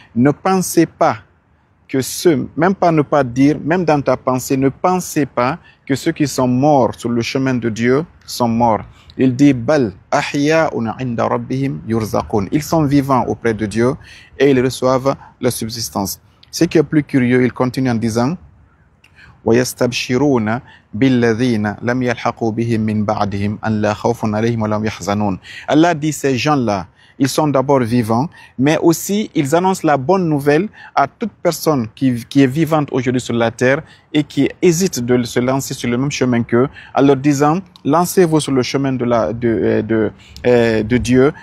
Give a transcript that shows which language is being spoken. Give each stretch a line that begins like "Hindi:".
French: Ne pensez pas que ceux, même pas ne pas dire, même dans ta pensée, ne pensez pas que ceux qui sont morts sur le chemin de Dieu sont morts. Il dit
Arabic: Bal ahya'un inda rabbihim yurzaqun.
French: Ils sont vivants auprès de Dieu et ils reçoivent la subsistance. Ce qui est plus curieux, il continue en disant
Arabic: وَيَسْتَبْشِرُونَ بِالَّذِينَ لَمْ يَلْحَقُوا بِهِمْ مِنْ بَعْدِهِمْ أَنْ لَا خَوْفٌ عَلَيْهِمْ وَلَا هُمْ يَحْزَنُونَ.
French: Allah dit ces gens-là, ils sont d'abord vivants, mais aussi ils annoncent la bonne nouvelle à toute personne qui est vivante aujourd'hui sur la terre et qui hésite de se lancer sur le même chemin qu'eux, en leur disant lancez-vous sur le chemin de Dieu.